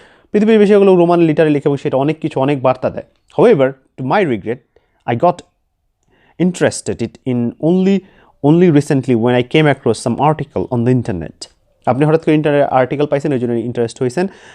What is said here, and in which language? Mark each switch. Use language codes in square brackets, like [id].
[bn] পৃথিবীর বিষয়গুলো রোমান লিটারে লিখে এবং সেটা অনেক কিছু, অনেক বার্তা দেয়। [en] However, to my regret, I got interested in only recently when I came across some article on the internet. [bn] আপনি হঠাৎ করে ইন্টারনেট আর্টিকেল পাইছেন, ওই জন্য ইন্টারেস্ট হয়েছেন।